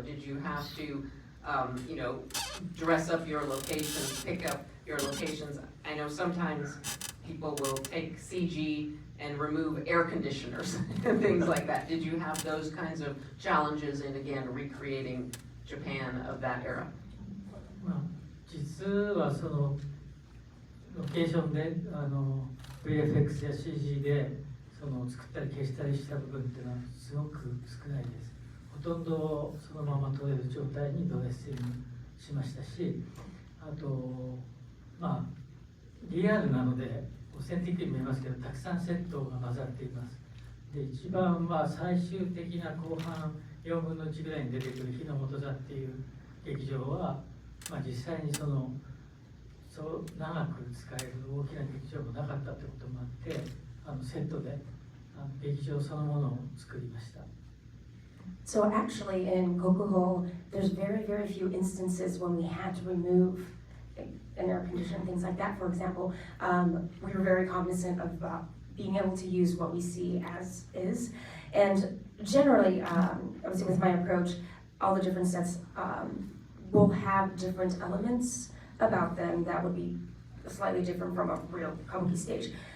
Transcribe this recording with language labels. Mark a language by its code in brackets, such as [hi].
[en] Did you have to dress up your locations, pick up your locations? I know sometimes people will take CG and remove air conditioners and things like that. Did you have those kinds of challenges in, again, recreating Japan of that era? [ja] 実はそのロケーションでVFX や CG で作ったり消したりした部分っていうのはすごく少ないです。ほとんどそのまま撮れる状態にドレッシングしましたし、あとリアルなのでオーセンティックに見えますけど、たくさんセットが混ざっています。で、一番最終的な後半4分の1ぐらいに出てくる日の元座っていう劇場は、実際にそう長く使える大きな劇場もなかったってこともあって、セットで劇場そのものを作りました。 [en] So actually in KOKUHO, there's very, very few instances when we had to remove an air conditioner and things like that. For example, we were very cognizant of being able to use what we see as is. And generally, obviously with my approach, all the different sets will have different elements about them that would be slightly different from a real kabuki stage.